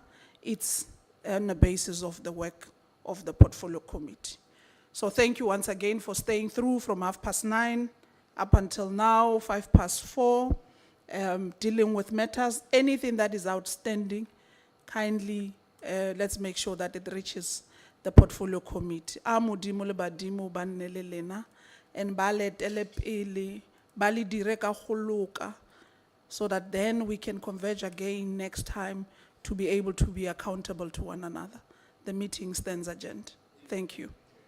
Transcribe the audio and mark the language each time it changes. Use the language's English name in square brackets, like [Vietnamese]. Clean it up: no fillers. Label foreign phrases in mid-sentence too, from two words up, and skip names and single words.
[English] It's on the basis of the work of the portfolio committee. So thank you once again for staying through from 9:30 up until now, 4:05, dealing with matters. Anything that is outstanding, kindly let's make sure that it reaches the portfolio committee. [Tswana] Modimo le badimo ba nne le lena, and ba letele pele, ba le dire ka go loka, [English] so that then we can converge again next time to be able to be accountable to one another. The meeting stands adjourned. Thank you.